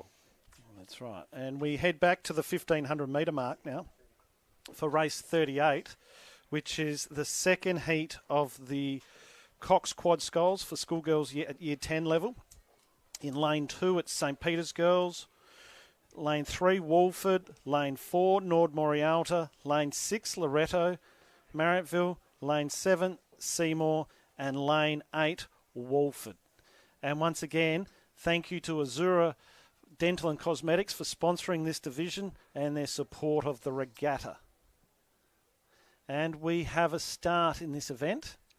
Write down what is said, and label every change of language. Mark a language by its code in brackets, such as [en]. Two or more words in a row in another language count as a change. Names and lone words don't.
[en] That's right. And we head back to the 1,500 metre mark now for race 38, which is the second heat of the Cox Quad Sculls for schoolgirls at Year 10 level. In lane 2, it's St. Peter's Girls. Lane 3, Walford. Lane 4, Nord Morialta. Lane 6, Loretto, Marrittville. Lane 7, Seymour, and lane 8, Walford. And once again, thank you to Azura Dental and Cosmetics for sponsoring this division and their support of the regatta. And we have a start in this event.